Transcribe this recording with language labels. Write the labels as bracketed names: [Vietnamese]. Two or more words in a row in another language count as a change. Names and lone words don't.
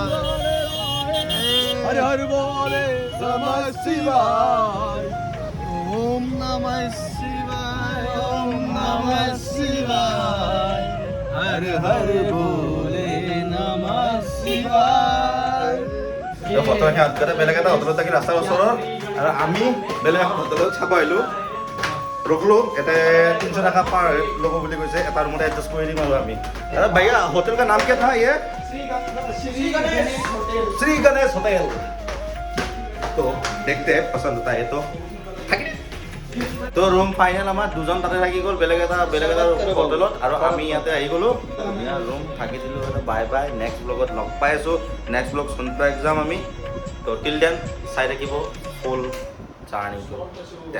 [Assamese] হৰি হৰি বলে নমঃ শিৱায় ওম নমঃ শিৱায় ওম নমঃ শিৱায় হৰ হৰ বলে নমঃ শিৱায় হোটেল সিহঁতে বেলেগ এটা হোটেলত থাকি ৰাস্তাৰ ওচৰত আৰু আমি বেলেগ এখন হোটেলত চাব আহিলোঁ ৰখলোঁ ইয়াতে 300 টাকা পাৰ ল'ব বুলি কৈছে এটা ৰুমতে এডজাষ্ট কৰি দিম আৰু আমি [Hindi] भैया होटल का नाम क्या था ये श्री गणेश होटल तो देखते हैं पसंद होता है [Assamese] তো ৰুম ফাইনেল আমাৰ দুজন তাতে থাকি গ'ল বেলেগ এটা হোটেলত আৰু আমি ইয়াতে আহি গ'লোঁ ধুনীয়া ৰুম থাকি দিলোঁ [English] bye bye [Assamese] নেক্সট ব্লগত লগ পাই আছোঁ নেক্সট ব্লগ সোনকালে যাম আমি তো [English] till then [Assamese] চাই থাকিব ফুল জাৰ্ণিটো